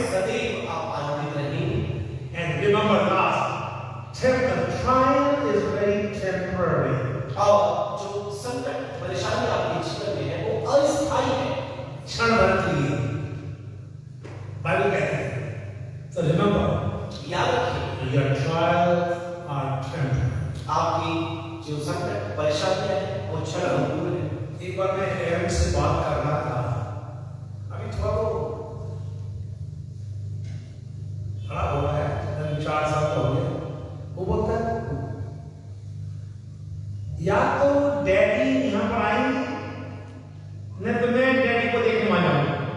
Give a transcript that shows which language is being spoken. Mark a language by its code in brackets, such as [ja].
[hi] सदैव आप आनंदित रहें। [en] And remember last trial is very temporary. [hi] और जो संकट परेशानी आपके जीवन में है वो अस्थायी है, क्षण भर के लिए, बाइबल कहती है। [en] So remember, [hi] याद रखिए [en] your trials are temporary. [hi] आपकी जो संकट परेशानियां हैं वो क्षण भंगुर है। एक बार मैं एरन से बात कर रहा था, अभी थोड़ा खड़ा हुआ है, 4 साल का हो गया। वो बोलता है या तो डैडी यहाँ पर आएंगे, नहीं तो मैं डैडी को देखने आ जाऊंगा।